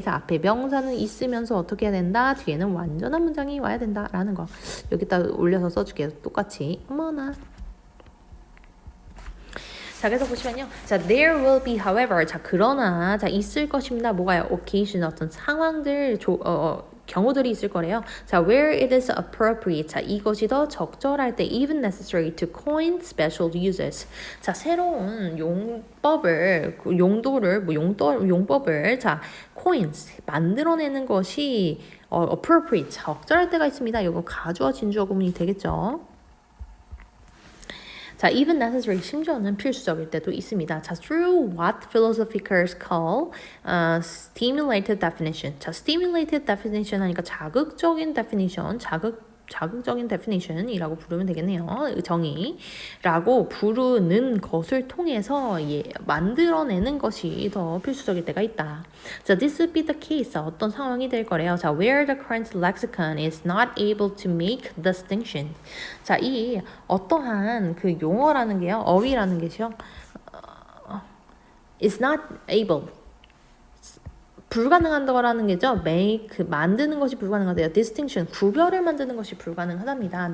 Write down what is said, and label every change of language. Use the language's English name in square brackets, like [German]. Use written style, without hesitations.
[Korean] 자, 앞에 명사는 있으면서 어떻게 해야 된다? 뒤에는 완전한 문장이 와야 된다라는 거. 여기다 올려서 써줄게요. 똑같이. 어머나. [English] 자, 그래서 보시면요. 자, there will be, however. [Korean] 자, 그러나, 자, 있을 것입니다. 뭐가요? occasion, 어떤 상황들, 경우들이 있을 거래요. [English] 자, where it is appropriate. 자, [Korean] 이것이 더 적절할 때 [English] even necessary to coin special uses. [Korean] 자, 새로운 용법을, 용법을, 자, coins, 만들어내는 것이 appropriate, 적절할 때가 있습니다. 이거 가주어, 진주어 구문이 되겠죠. 자, [English] even necessary, [Korean] 심지어는 필수적일 때도 있습니다. [English] 자, through what philosophers call stimulated definition. [Korean] 자, [English] stimulated definition [Korean] 하니까 자극적인 definition, 자극적인 definition이라고 부르면 되겠네요. 정의라고 부르는 것을 통해서 만들어내는 것이 더 필수적일 때가 있다. [English] 자, this would be the case. [Korean] 어떤 상황이 될 거래요. [English] 자, where the current lexicon is not able to make distinction. [Korean] 자, 이 어떠한 그 용어라는 게요, 어휘라는 게요, [English] is not able. [Korean] 불가능하다라는 게죠. make, 만드는 것이 불가능하대요. distinction, 구별을 만드는 것이 불가능하답니다.